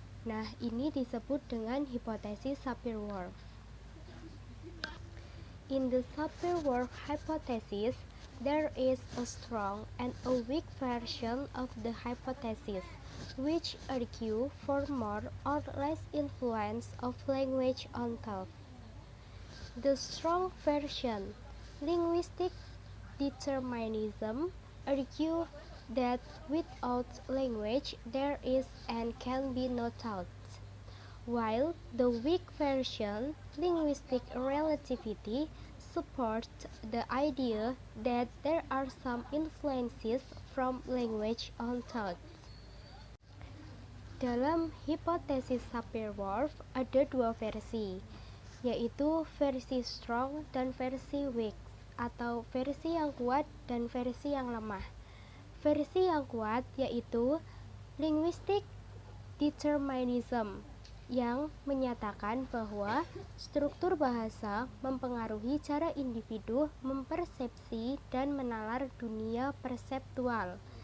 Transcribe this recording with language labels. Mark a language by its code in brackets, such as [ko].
[id] Nah, ini disebut dengan hipotesis Sapir-Whorf. [en] In the Sapir-Whorf hypothesis, there is a strong and a weak version of the hypothesis, which argue for more or less influence of language on thought. The strong version, linguistic determinism, argue that without language there is and can be no thought, while the weak version, linguistic relativity, supports the idea that there are some influences from language on thought. [id] Dalam hipotesis Sapir-Whorf ada dua versi, yaitu versi strong dan versi weak, atau versi yang kuat dan versi yang lemah. Versi yang kuat yaitu linguistic determinism, yang menyatakan bahwa struktur bahasa mempengaruhi cara individu mempersepsi dan menalar dunia perseptual.